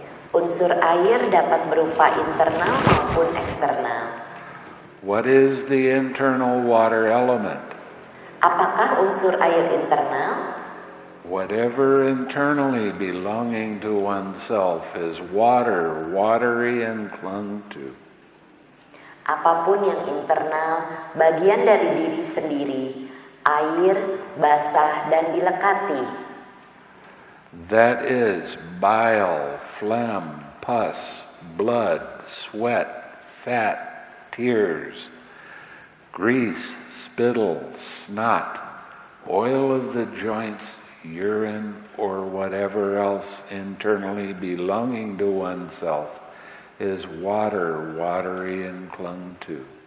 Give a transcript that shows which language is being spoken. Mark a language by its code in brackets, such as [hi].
[id] Unsur air dapat berupa internal maupun eksternal. [en] What is the internal water element? [id] Apakah unsur air internal? [en] Whatever internally belonging to oneself is water, watery and clung to. [id] Apapun yang internal, bagian dari diri sendiri, air, basah, dan dilekati. [en] That is bile, phlegm, pus, blood, sweat, fat, tears, grease, spittle, snot, oil of the joints, urine, or whatever else internally belonging to oneself is water, watery and clung to.